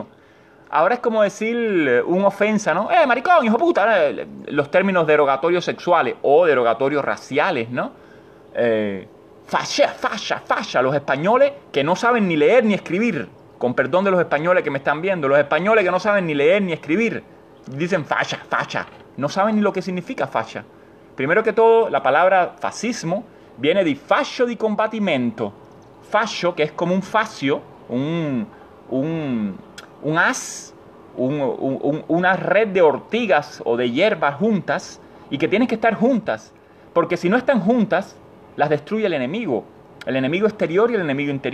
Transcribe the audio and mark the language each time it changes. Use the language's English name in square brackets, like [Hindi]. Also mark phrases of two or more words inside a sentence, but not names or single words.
[Spanish] Ahora es como decir una ofensa, ¿no? Maricón, hijo de puta, los términos derogatorios sexuales o derogatorios raciales, ¿no? Fascia. Los españoles que no saben ni leer ni escribir, con perdón de los españoles que me están viendo, los españoles que no saben ni leer ni escribir, dicen fascia. No saben ni lo que significa fascia. Primero que todo, la palabra fascismo viene [Italian] di fascio di combattimento. [Spanish] Fascio, que es como un fascio, un haz, una red de ortigas o de hierbas juntas, y que tienen que estar juntas, porque si no están juntas, las destruye el enemigo exterior y el enemigo interior.